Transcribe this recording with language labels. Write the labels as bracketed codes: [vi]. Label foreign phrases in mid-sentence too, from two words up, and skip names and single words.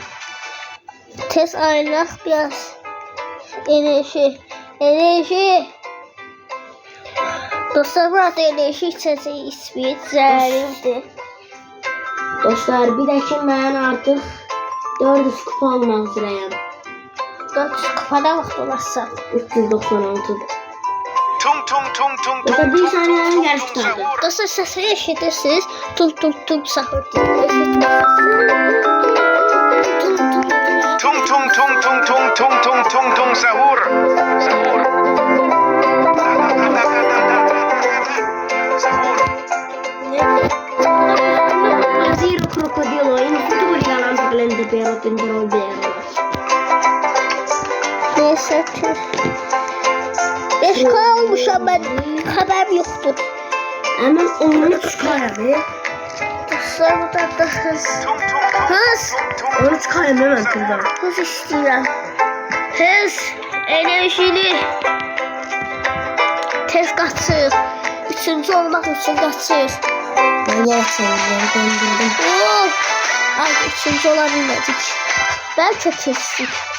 [az] Tez ayrılaq biraz. Enerji. Enerji. Dostlar burada enerji içəcəyi içmək zəruridir. [tr] Dostlar bir de ki ben artık 400 kupa olmak üzereyim. [az] 400 kupada vaxt olarsa. 396. Tung tung tung tung [tr] Dostlar tung bir tung saniyenin tung yarısı tung kaldı. sahur. [az] Dostlar səsini eşidirsiniz. Tum tum tum sahur. Tung tung tung tung tung tung tung tung tung sahur. Sahur. Sahur. Zero krokodilo in futuro yalan taklente pero tendrò vero. [tr] Neyse tüh. 5K olmuşam ben. Haberim yoktu. Hemen 13 kare. Dostlar burada da hız. Tung tung tung Hız. tung tung. 13 kare hemen kırdım. Hız istiyorum. Hız. Enerjili. Tez kaçır. Üçüncü olmak için kaçır. Ben gerçekten döndürdüm. Oo. Ay üçüncü olabilmedik. Belki kestik.